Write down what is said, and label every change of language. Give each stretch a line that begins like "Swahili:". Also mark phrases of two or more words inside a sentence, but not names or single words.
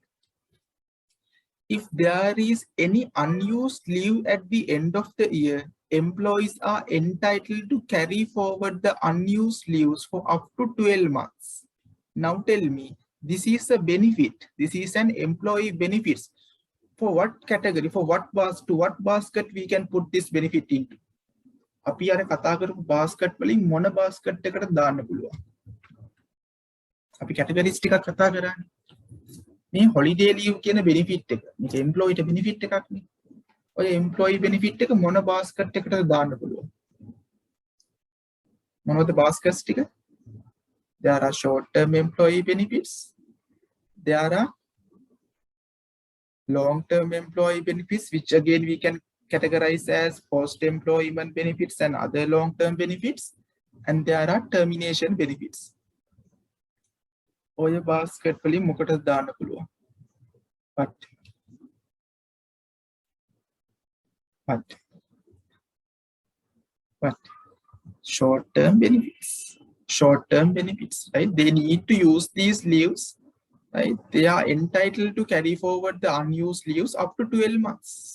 English: If there is any unused leave at the end of the year, employees are entitled to carry forward the unused leaves for up to 12 months. Now tell me, this is a benefit. This is an employee benefits. For what category? For what basket we can put this benefit into?
Sinhala: අපි අර කතා කරපු basket වලින් මොන basket එකකට දාන්න පුළුවන්? අපි categories ටිකක් කතා කරන්නේ. මේ
English: holiday leave
Sinhala: කියන benefit එක. මේක
English: employee benefit
Sinhala: එකක් නේ. ඔය
English: employee benefit
Sinhala: එක මොන basket එකකටද දාන්න පුළුවන්? මොනවද baskets ටික?
English: There are short-term employee benefits. There are long-term employee benefits, which again we can categorize as post-employment benefits and other long-term benefits. And there are termination benefits.
Sinhala: ඔය basket වලින් මොකටද දාන්න පුළුවන්?
English: What? Short-term benefits. Short-term benefits, right? They need to use these leaves, right? They are entitled to carry forward the unused leaves up to 12 months.